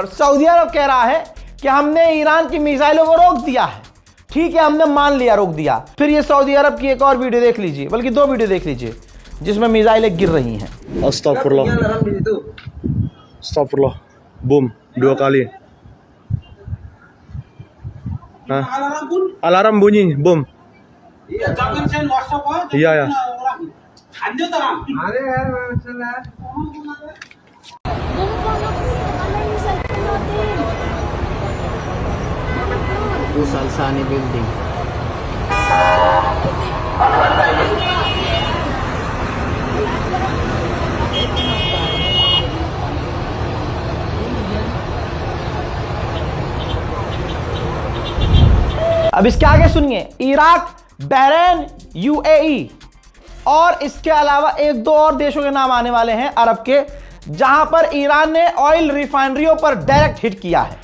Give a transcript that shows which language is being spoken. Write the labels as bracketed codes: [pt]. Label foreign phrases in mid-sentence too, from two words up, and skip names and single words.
[hi] सऊदी अरब कह रहा है कि हमने ईरान की मिसाइलों को रोक दिया है। ठीक है, हमने मान लिया, रोक दिया। फिर ये सऊदी अरब की एक और वीडियो देख लीजिए, बल्कि 2 वीडियो देख लीजिए, जिसमें मिसाइलें गिर रही हैं। [ar] أستغفر الله، أستغفر الله, [id] boom 2 kali. Hah? Alarm bunyi, boom. Iya, jangan send WhatsApp aja. Iya ya. Lanjut terang. [hi] अरे यार माशाल्लाह [id] Salsani building. [hi] अब इसके आगे सुनिए, इराक, बहरीन, UAE और इसके अलावा 1-2 और देशों के नाम आने वाले हैं अरब के, जहां पर ईरान ने [en] oil refineries [hi] पर [en] direct hit [hi] किया है।